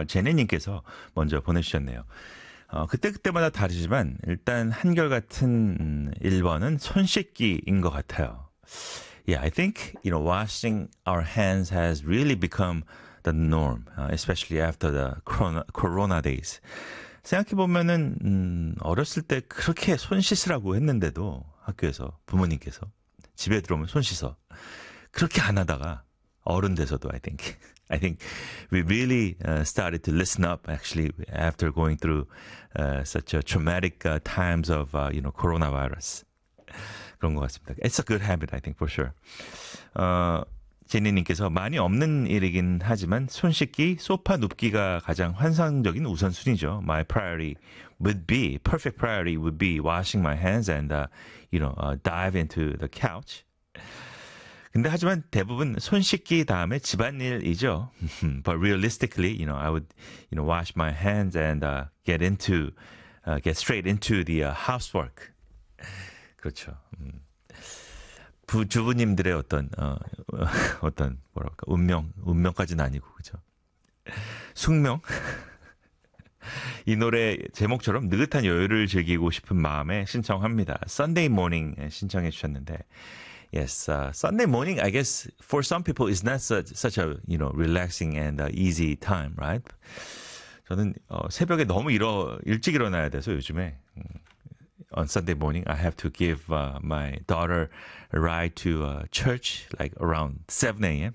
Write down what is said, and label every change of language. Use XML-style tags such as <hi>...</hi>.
<ko>제네님께서 먼저 보내주셨네요. 그때그때마다 다르지만 일단 한결같은 1번은 손 씻기인 것 같아요.</ko> <en>Yeah, I think, you know, washing our hands has really become the norm, especially after the corona days.</en> <ko>생각해보면은 어렸을 때 그렇게 손 씻으라고 했는데도 학교에서 부모님께서 집에 들어오면 손 씻어. 그렇게 안 하다가 어른 돼서도</ko> <en>I think we really started to listen up actually after going through such a traumatic times of you know coronavirus.</en> <ko>그런 것 같습니다.</ko> <en>It's a good habit, I think, for sure.</en> <ko>제니님께서 많이 없는 일이긴 하지만 손 씻기, 소파 눕기가 가장 환상적인 우선순위죠.</ko> <en>My priority would be, perfect priority would be washing my hands and, you know, dive into the couch.</en> <ko>근데 하지만 대부분 손 씻기 다음에 집안일이죠.</ko> <en>But realistically, you know, I would, you know, wash my hands and get straight into the housework.</en> <ko>그렇죠. 주부님들의 어떤 뭐랄까 운명까지는 아니고 그죠 숙명 이 노래 제목처럼 느긋한 여유를 즐기고 싶은 마음에 신청합니다.</ko> <en>Sunday morning</en> <ko>신청해 주셨는데</ko> <en>yes Sunday morning I guess for some people is not such a you know relaxing and easy time right</en> <ko>저는 새벽에 너무 일찍 일어나야 돼서 요즘에</ko> <en>On Sunday morning, I have to give my daughter a ride to church like around 7 a.m.</en>